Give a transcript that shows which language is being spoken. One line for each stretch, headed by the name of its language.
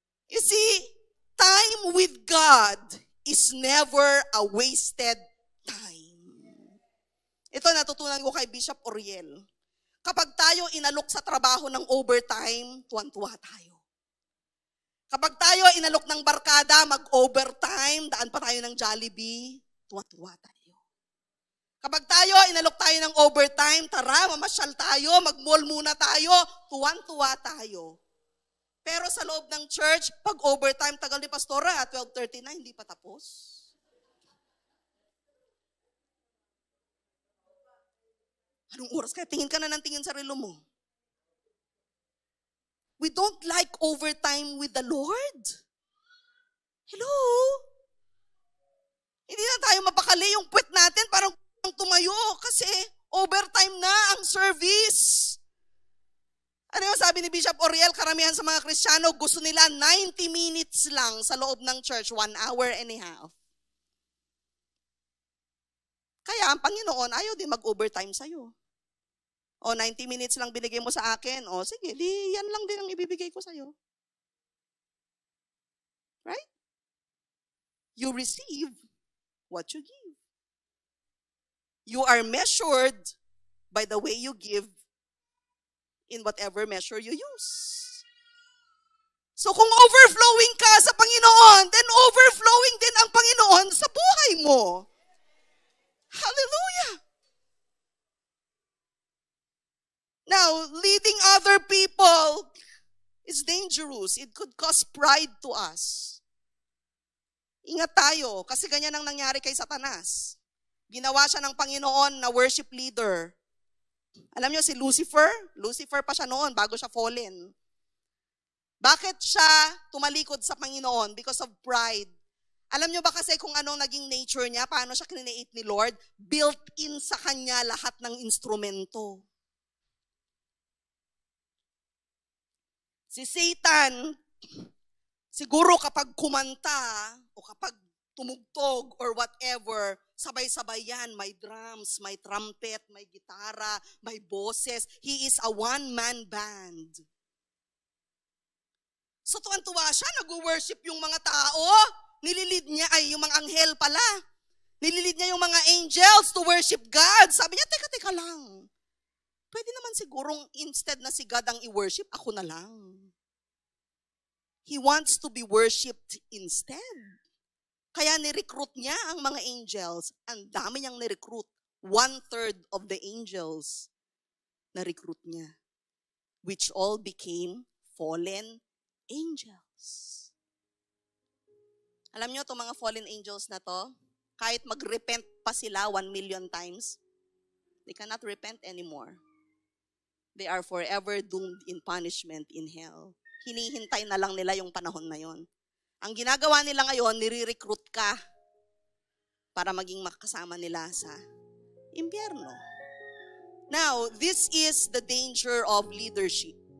English: You see, time with God is never a wasted time.
Filipino: Ito natutunan ko kay Bishop Oriel. Kapag tayo inalok sa trabaho ng overtime, tuwan-tuwa tayo. Kapag tayo inalok ng barkada, mag-overtime, daan pa tayo ng Jollibee, tuwa-tuwa tayo. Kapag tayo inalok tayo ng overtime, tara, mamasyal tayo, mag-mall muna tayo, tuwan-tuwa tayo. Pero sa loob ng church, pag overtime, tagal ni Pastora, 12:30 na, hindi pa tapos. Anong oras kaya? Tingin ka na ng tingin sa relo mo.
English: We don't like overtime with the Lord. Hello?
Filipino: Hindi na tayo mapakali yung puwet natin, parang tumayo kasi overtime na ang service. Ano yung sabi ni Bishop Oriel, karamihan sa mga Kristiyano, gusto nila 90 minutes lang sa loob ng church,
English: 1 hour and a half.
Filipino: Kaya ang Panginoon, ayaw din mag-overtime sa'yo. O 90 minutes lang binigay mo sa akin, o sige, di yan lang din ang ibibigay ko sa'yo.
English: Right? You receive what you give. You are measured by the way you give in whatever measure you use.
Filipino: So kung overflowing ka sa Panginoon, then overflowing din ang Panginoon sa buhay mo. Hallelujah!
English: Now, leading other people is dangerous. It could cause pride to us.
Filipino: Ingat tayo, kasi ganyan ang nangyari kay Satanas. Ginawa siya ng Panginoon na worship leader. Alam niyo si Lucifer? Lucifer pa siya noon bago siya fallen. Bakit siya tumalikod sa Panginoon?
English: Because of pride.
Filipino: Alam niyo ba kasi kung anong naging nature niya? Paano siya create ni Lord? Built-in sa kanya lahat ng instrumento. Si Satan, siguro kapag kumanta o kapag tumugtog or whatever, sabay-sabay yan. May drums, may trumpet, may gitara, may boses.
English: He is a one-man band.
Filipino: So tuwan-tuwa siya, nag-worship yung mga tao. Nililid niya, yung mga anghel pala. Nililid niya yung mga angels
English: to worship God.
Filipino: Sabi niya, teka lang. Pwede naman sigurong instead na si God ang i-worship, ako na lang.
English: He wants to be worshipped instead.
Filipino: Kaya ni-recruit niya ang mga angels. Ang dami niyang ni-recruit. 1/3 of the angels na-recruit niya.
English: Which all became fallen angels.
Filipino: Alam niyo itong mga fallen angels na to, kahit mag-repent pa sila 1,000,000 times,
English: they cannot repent anymore. They are forever doomed in punishment in hell.
Filipino: Hinihintay na lang nila yung panahon na yon. Ang ginagawa nila ngayon, nire-recruit ka para maging makasama nila sa impyerno.
English: Now, this is the danger of leadership.